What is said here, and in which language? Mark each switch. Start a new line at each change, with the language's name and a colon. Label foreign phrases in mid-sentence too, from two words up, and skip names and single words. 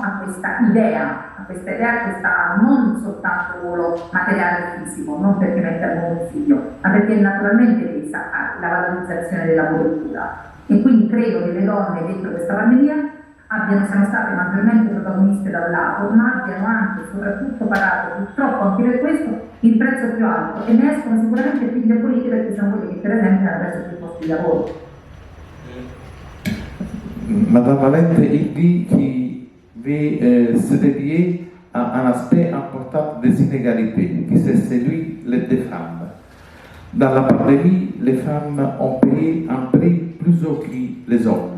Italian: a questa idea, questa non soltanto ruolo materiale e fisico, non perché mette al mondo un figlio, ma perché è naturalmente tesa alla valorizzazione del lavoro di cura. E quindi credo che le donne dentro questa pandemia siano state maggiormente protagoniste da un lato, ma abbiano anche e soprattutto pagato, purtroppo anche per questo, il prezzo più alto, e ne escono sicuramente più indebolite, perché sono quelli che per esempio hanno perso più posti di lavoro.
French: Madame Valente, il dit qu'il veut se dédier à un aspect important des inégalités, qui c'est celui des femmes. Dans la pandémie, les femmes ont payé un prix plus haut que les hommes.